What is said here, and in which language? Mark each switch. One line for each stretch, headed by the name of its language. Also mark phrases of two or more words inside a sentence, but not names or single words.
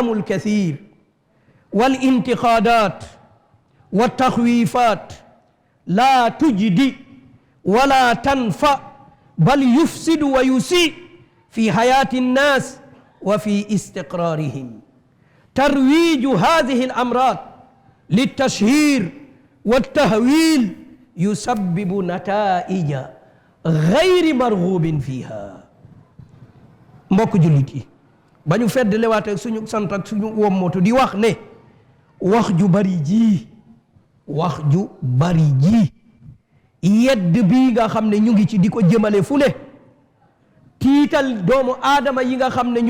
Arabic: الكثير والانتقادات والتخويفات لا تجدي ولا تنفع بل يفسد ويسيء في حياة الناس وفي استقرارهم ترويج هذه الأمراض للتشهير والتهويل يسبب نتائج غير مرغوب فيها
Wolof: mbokk jullit yi ba ñu fedd lewaat ak suñu sant ak suñu wommatu di wax ne wax ju bari ji yedd bii nga xam ne ñu ngi ci di ko jëmale fu ne tiital doomu aadama yi nga xam ne ñu